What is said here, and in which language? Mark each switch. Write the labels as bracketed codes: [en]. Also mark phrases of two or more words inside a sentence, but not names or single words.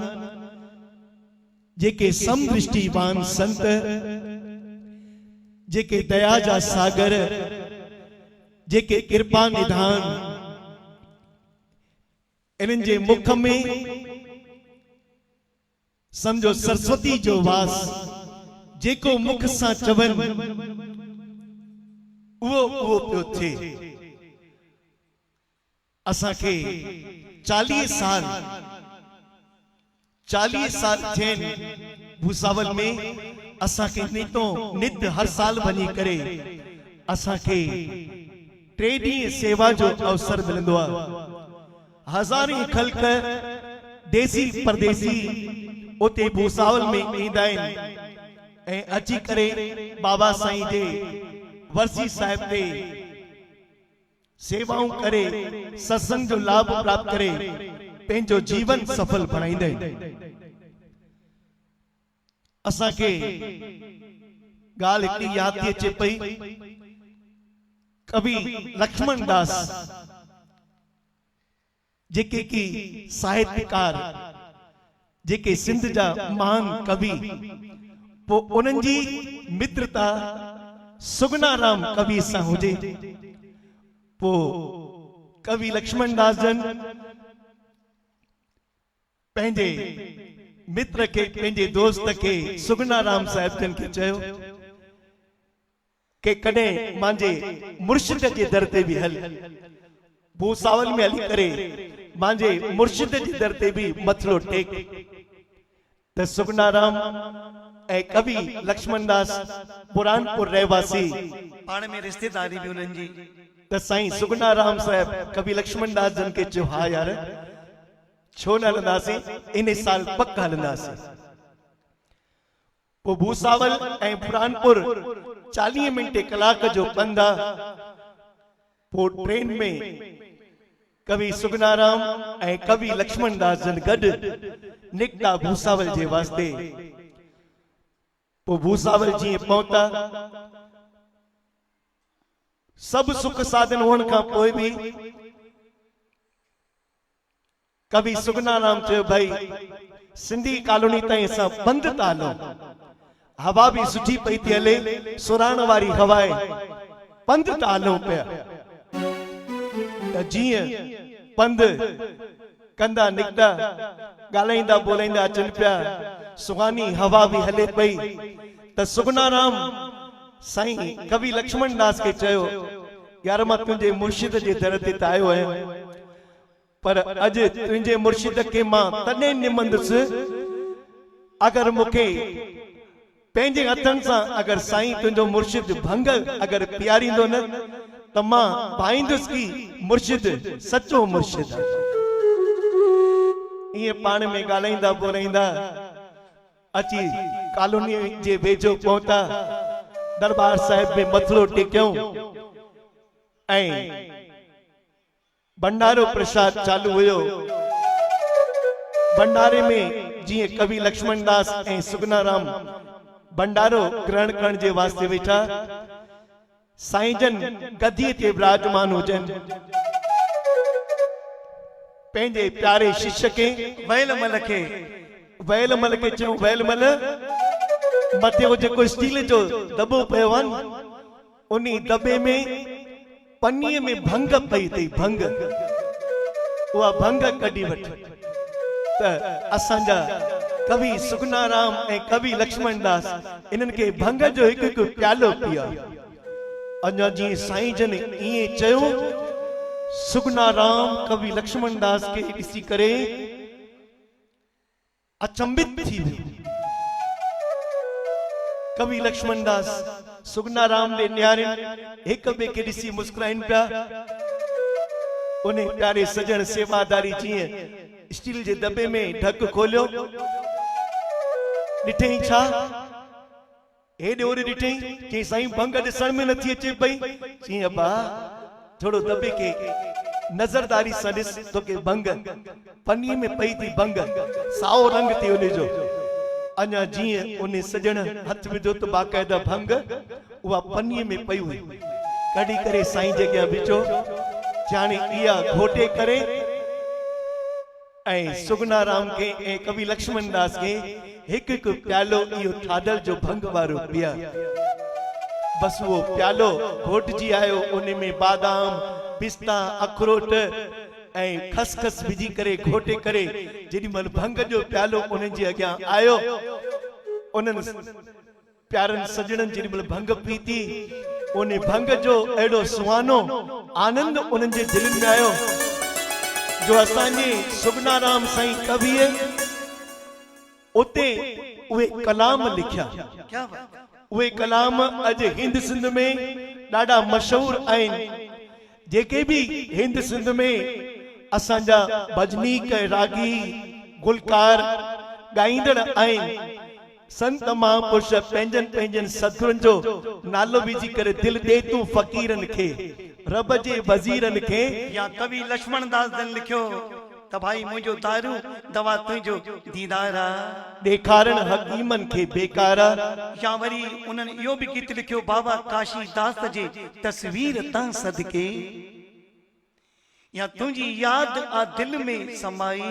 [sd] जेके समदृष्टिवान संत जेके दया जा सागर जेके कृपा निधान इन्हनि जे मुख में समझो सरस्वती जो वास जेको मुख सां चवनि उहो पियो थिए असांखे 40 साल थियनि भूसावल में असांखे नित हर साल वञी करे असांखे 3 ॾींहं सेवा जो अवसर मिलंदो आहे हज़ारें खल्क देसी परदेसी उते भूसावल में ईंदा आहिनि ऐं अची करे बाबा साईं जे वर्सी साहिब ते सेवाऊं करे सत्संग जो लाभ प्राप्त करे पंहिंजो जीवन सफल बणाईंदा आहिनि असांखे ॻाल्हि हिकिड़ी यादि थी अचे पई कवि लक्ष्मण दास जेके की साहित्यकार जेके सिंध जा महान कवि पो उन्हनि जी मित्रता सुगनाराम कवि सां हुजे पो कवि लक्ष्मण दास जन पंहिंजे मित्र के पंहिंजे दोस्त के सुगनाराम साहिब जन खे चयो के कॾहिं मांजे मुर्शिद जे दर ते बि हल भूसावल में हली करे मांजे मुर्शिद जे दर ते बि मथलो टेक त सुगनाराम ऐं कवि लक्ष्मण दास पुरानपुर रहवासी पाण में रिश्तेदारी भी उन्हनि जी त साईं सुगनाराम साहिब कवि लक्ष्मण दास जन के चयो हा यार छो न हलंदासीं इन साल पक हलंदासीं पो भूसावल ऐं पुरानपुर 40 मिंट कलाक जो पंध पो ट्रेन में कवि सुगनाराम ऐं कवि लक्ष्मण दास जन गॾु निकता भूसावल जे वास्ते पो भूसावल जी पहुता सब सुख साधन [hi] होने का [sd] पोइ भी कवि सुगनाराम चयो भाई सिंधी कॉलोनी ताईं असां पंध था हलूं, हवा भी सुठी पई थी हले, सुराण वारी हवाए पंध था हलूं पिया। त जीअं पंध कंदा निकता ॻाल्हाईंदा ॿोलाईंदा अचनि पिया, सुहानी हवा भी हले पई, त सुगनाराम साईं कवि लक्ष्मण दास के चयो यार मां तुंहिंजे मुर्शिद जे दर ते त आयो आहियां, पर अॼु तुंहिंजे मुर्शिद के मां तॾहिं निमंदुसि अगर मूंखे पंहिंजे हथनि सां अगर साईं तुंहिंजो मुर्शिद भंग अगर पीआरींदो न त मां पाईंदुसि की मुर्शिद सचो मुर्शिद। ईअं पाण में ॻाल्हाईंदा ॿोलाईंदा अची कॉलोनी जे वेझो पहुता, दरबार साहिब में मथलो टेकियऊं ऐं भंडारो प्रसाद चालू हुयो। भंडारे में जीअं कवि लक्ष्मण दास ऐं सुगनाराम भंडारो ग्रहण करण जे वास्ते वेठा, साईं जन गद्दीअ ते विराजमान हुजनि, पंहिंजे प्यारे शिष्य के वैलमल के चयूं वैलमल मथे वो जेको स्टील जो दॿो पियो आहे उन्ही दॿे में पन्नीअ में भंग पई थई, भंग उहा भंग कढी वठ। त असांजा कवि सुगनाराम ऐं कवि लक्ष्मण दास इन्हनि के भंग जो हिकु हिकु प्यालो पिया। अञा जीअं साईं जन ईअं चयो, सुगनाराम कवि लक्ष्मण दास के ॾिसी करे अचंभित थी वियो। कवि लक्ष्मण दास सुगनाराम ने न्यारिन एक बे के ॾिसी मुस्कुराइन पिया। उन्हें प्यारे सजन सेवादारी जीअं स्टील जे दॿे में ढक खोलियो, ॾिठई छा हेॾे होॾे ॾिठई, चई साईं भंग ॾिसण में नथी अचे पई। चई अब्बा थोड़ो दॿे के नज़रदारी सां ॾिस, तोखे भंग पन्नीअ में पई थी, भंग साओ रंग थी उन जो। अञा जीअं उन सजण हथ विधो त बाक़ायदा भंग उहा पन्नीअ में पई हुई, कढी करे साईं जे अॻियां विझो, जाने इहा घोटे करे ऐं सुगनाराम के ऐं कवि लक्ष्मण दास के हिकु हिकु प्यालो इहो थादल जो भंग वारो पिया। बस वो प्यालो घोटजी आयो, उन में बादाम पिस्ता अखरोट ऐं खसखस विझी करे घोटे करे जेॾीमहिल भंग जो प्यालो उन्हनि जे अॻियां आयो, उन्हनि प्यारनि सजणनि जेॾीमहिल भंग पीती, उन भंग जो अहिड़ो सुहानो आनंद उन्हनि जे दिलनि में आयो जो असांजे सुगनाराम साईं कविअ उते उहे कलाम लिखिया। [hi] क्या बात, [sd] उहे कलाम अॼु हिंद सिंध में ॾाढा मशहूर आहिनि। जेके भी हिंद सिंध में असांजा भजनीक रागी गुलकार ॻाईंदड़ आहिनि, संत महापुरुष पंहिंजनि पंहिंजनि सतगुरनि जो नालो विझी करे दिल दे तूं फ़कीरनि खे, रब जे वज़ीरनि खे। या कवि लक्ष्मण दास जन लिखियो त भाई मुंहिंजो तारू दवा तुंहिंजो दीदारा, ॾेखारण हकीमनि खे बेकारा। या वरी उन्हनि इहो बि गीत लिखियो बाबा काशी दास जे तस्वीर तां सदके, या तुंहिंजी याद आ दिल में समाई,